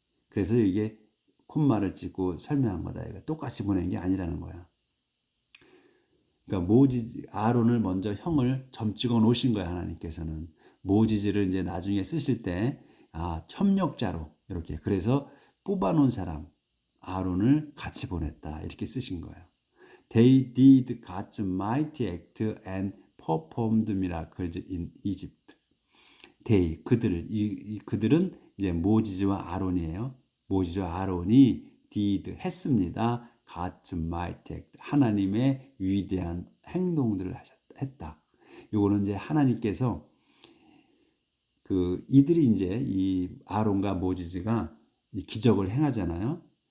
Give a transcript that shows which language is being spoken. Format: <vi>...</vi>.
<ko>그래서 이게 콤마를 찍고 설명한 거다. 이거 똑같이 보낸 게 아니라는 거야. 그러니까 아론을 먼저 형을 점 찍어 놓으신 거야. 하나님께서는 모지즈를 이제 나중에 쓰실 때 협력자로 이렇게 그래서 뽑아 놓은 사람 아론을 같이 보냈다. 이렇게 쓰신 거예요.</ko> <en>They did God's mighty act and performed miracles in Egypt.</en> <ko>They 그들은 이제 모지즈와 아론이에요. 모지즈와 아론이 did 했습니다.</ko> <en>God's mighty act</en> <ko>하나님의 위대한 행동들을 했다. 요거는 이제 하나님께서 이들이 이제 이 아론과 모지즈가 기적을 행하잖아요.</ko>